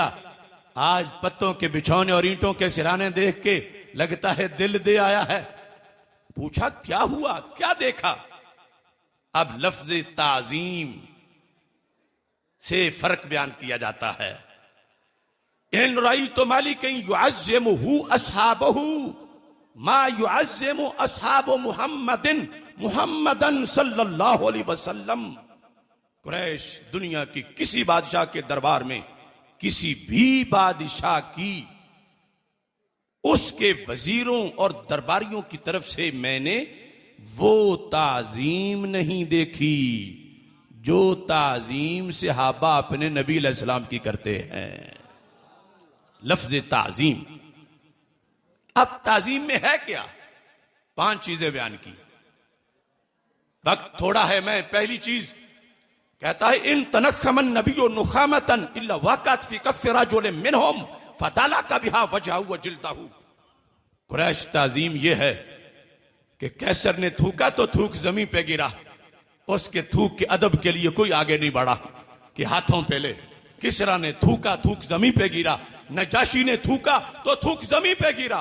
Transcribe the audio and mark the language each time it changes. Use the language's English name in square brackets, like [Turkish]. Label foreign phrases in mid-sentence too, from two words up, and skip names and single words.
[Hindi] आज पत्तों के बिछौने और ईंटों के सिराने देख के लगता है दिल दे आया है। पूछा क्या हुआ, क्या देखा? अब लफ्ज ताजीम से फर्क बयान किया जाता है। [Arabic] إن رأيت ملكا يعظمه أصحابه ما يعظم أصحاب محمد صلى الله عليه وسلم. [Hindi] कुरैश दुनिया की किसी बादशाह के दरबार में किसी भी बादशाह की उसके वजीरों और दरबारियों की तरफ से मैंने वो ताजीम नहीं देखी जो ताजीम सहाबा अपने नबी अलैहिस्सलाम की करते हैं। लफ्ज ताजीम। अब ताजीम में है क्या? 5 चीजें बयान की, वक्त थोड़ा है। मैं पहली चीज कहता है [Arabic] إن تنخم النبي نخامة إلا وقعت في كف رجل منهم فدلك بها وجهه و جلده. [Hindi] कुरैश ताजीम यह है कि कैसर ने थूका तो थूक जमीन पे गिरा, उसके थूक के अदब के लिए कोई आगे नहीं बढ़ा कि हाथों पे ले। किसरा ने थूका, थूक जमीन पे गिरा, नजाशी ने थूका तो थूक जमीन पे गिरा।